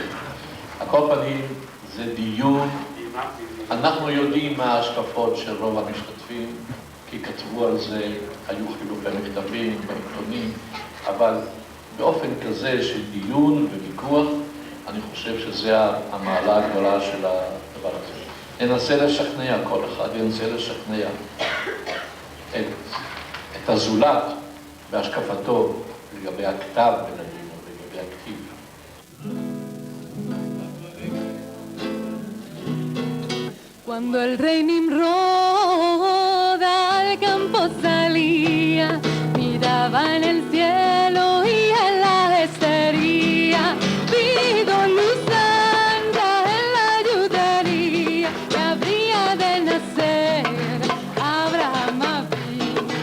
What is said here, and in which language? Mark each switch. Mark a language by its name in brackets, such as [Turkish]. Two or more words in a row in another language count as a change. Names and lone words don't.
[Hebrew] על כל פנים זה דיון, אנחנו יודעים מה ההשקפות של רוב המשתתפים, כי כתבו על זה, היו חילופי מכתבים בעיתונים, אבל באופן כזה של דיון וויכוח, אני חושב שזה המעלה הגדולה של הדבר הזה. ננסה לשכנע, כל אחד ינסה לשכנע את הזולת בהשקפתו לגבי הכתב ולדינו, לגבי הכתיב. [Ladino] Cuando el rey Nimrod al campo salía, miraba en el cielo y en la estería, pido luz santa en la ayudaría, que habría de nacer Abraham Avinu.